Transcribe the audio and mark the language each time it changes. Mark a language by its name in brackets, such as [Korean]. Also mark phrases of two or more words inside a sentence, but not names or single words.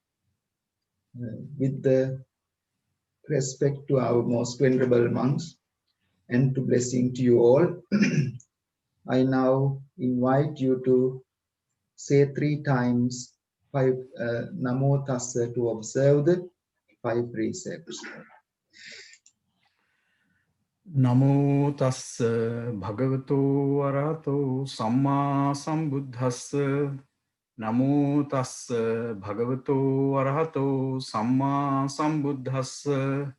[English] With the respect to our most venerable monks and to blessing to you all, I now invite you to say 3 times 5 [Pali] Namo Tassa [English] to observe the 5 precepts. [Pali] Namo tassa bhagavato arahato samma sambuddhassa. Namo tassa bhagavato arahato samma sambuddhassa.